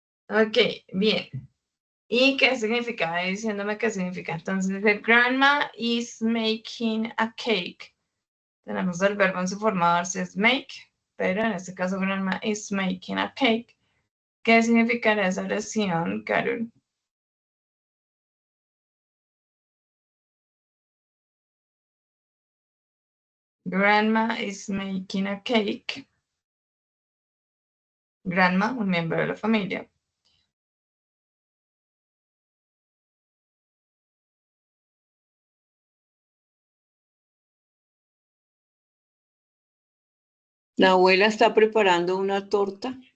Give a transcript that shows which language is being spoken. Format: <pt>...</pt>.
<es>Ok, bien. ¿Y qué significa? Diciéndome qué significa.</es> <en>Entonces, the grandma is making a cake.</en> <es>Tenemos el verbo en su forma base es make, pero en este caso</es> <en>grandma is making a cake.</en> <es>¿Qué significará esa oración, Carol?</es> <en>Grandma is making a cake.</en> <es>Grandma, un miembro de la familia. la abuela está preparando una torta.</es>